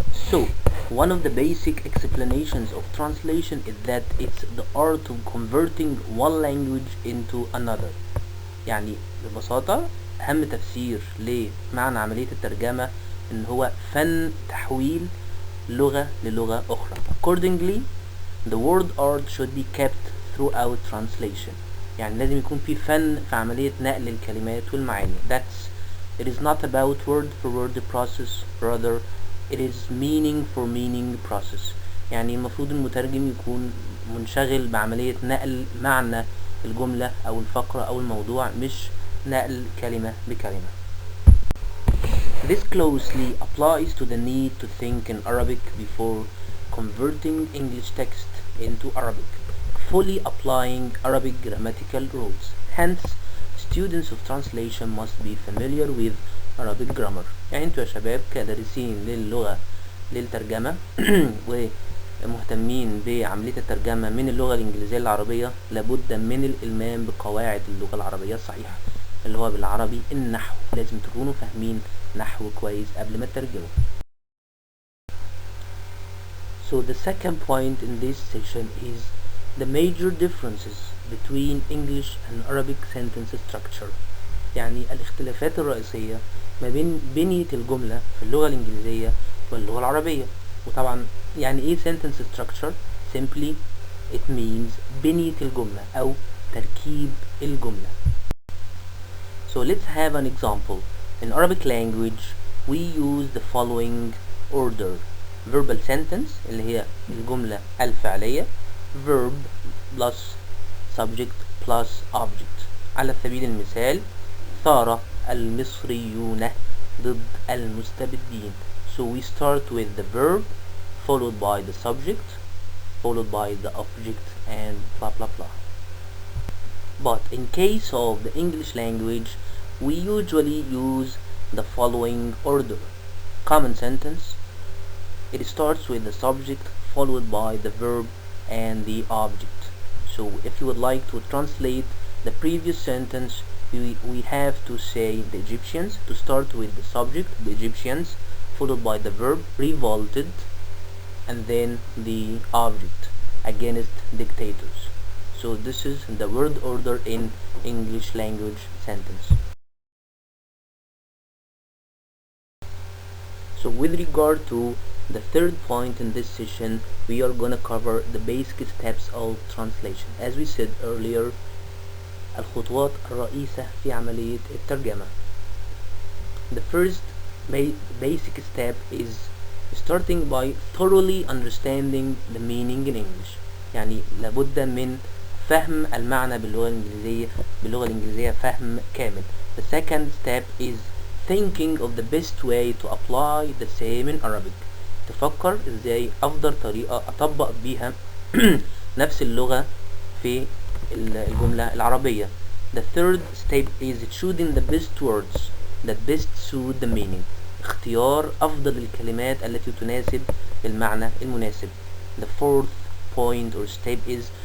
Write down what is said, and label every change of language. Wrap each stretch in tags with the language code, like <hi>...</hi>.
<en>So one of the basic explanations of translation is that it's the art of converting one language into another.</en> <ar>يعني ببساطة أهم تفسير لمعنى عملية الترجمة إن هو فن تحويل لغة للغة أخرى.</ar> <en>Accordingly, the word art should be kept throughout translation.</en> <ar>يعني لازم يكون في فن في عملية نقل الكلمات والمعاني.</ar> <en>It is not about word for word process, rather it is meaning for meaning process.</en> <ar>يعني المفروض المترجم يكون منشغل بعملية نقل معنى الجملة أو الفقرة أو الموضوع، مش نقل كلمة بكلمة.</ar> <en>This closely applies to the need to think in Arabic before converting English text into Arabic, fully applying Arabic grammatical rules. Hence, students of translation must be familiar with Arabic grammar.</en> <ar>يعني انتوا يا شباب كدارسين للغة للترجمة ومهتمين بعملية الترجمة من اللغة الإنجليزية للعربية، لابد من الإلمام بقواعد اللغة العربية الصحيحة، اللي هو بالعربي النحو. لازم تكونوا فاهمين نحو كويس قبل ما تترجموا.</ar> <en>So the second point in this section is the major differences between English and Arabic sentence structure.</en> <ar>يعني الاختلافات الرئيسية ما بين بنية الجملة في اللغة الإنجليزية واللغة العربية. وطبعا يعني ايه</ar> <en>sentence structure؟ Simply it means</en> <ar>بنية الجملة أو تركيب الجملة.</ar> <en>So let's have an example. In Arabic language we use the following order: verbal sentence</en> <ar>اللي هي الجملة الفعلية،</ar> <en>verb plus subject plus object.</en> <ar>على سبيل المثال، ثار المصريون ضد المستبدين.</ar> <en>So we start with the verb followed by the subject followed by the object and blah blah blah. But in case of the English language we usually use the following order: common sentence, it starts with the subject followed by the verb and the object. So if you would like to translate the previous sentence, we have to say the Egyptians, to start with the subject, the Egyptians, followed by the verb, revolted, and then the object, against dictators. So this is the word order in English language sentence. So with regard to the third point in this session, we are gonna cover the basic steps of translation. As we said earlier,</en> <ar>الخطوات الرئيسة في عملية الترجمة.</ar> <en>The first basic step is starting by thoroughly understanding the meaning in English.</en> <ar>يعني لابد من فهم المعنى باللغة الإنجليزية فهم كامل.</ar> <en>The second step is thinking of the best way to apply the same in Arabic.</en> <ar>تفكر ازاي افضل طريقة اطبق بيها نفس اللغة في الجملة العربية.</ar> <en>The third step is choosing the best words that best suit the meaning.</en> <ar>اختيار افضل الكلمات التي تناسب المعنى المناسب.</ar> <en>The fourth point or step is</en>